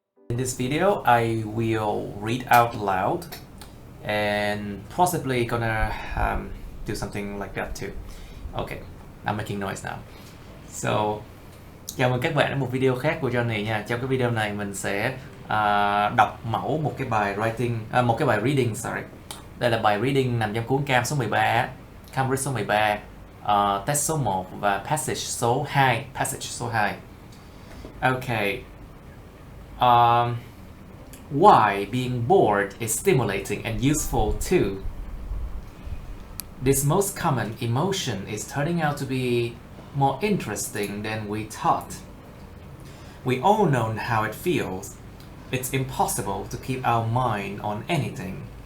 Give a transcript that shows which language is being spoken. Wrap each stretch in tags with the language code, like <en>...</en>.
<en>In this video, I will read out loud and possibly gonna do something like that too. Okay, I'm making noise now.</en> <vi>So, chào mừng các bạn đến một video khác của Johnny nha. Trong cái video này mình sẽ đọc mẫu một cái bài writing, một cái bài reading, sorry. Đây là bài reading nằm trong cuốn cam số 13, cam read số 13, test số 1 và passage số 2.</vi> <en>Okay. Why being bored is stimulating and useful too. This most common emotion is turning out to be more interesting than we thought. We all know how it feels. It's impossible to keep our mind on anything.</en>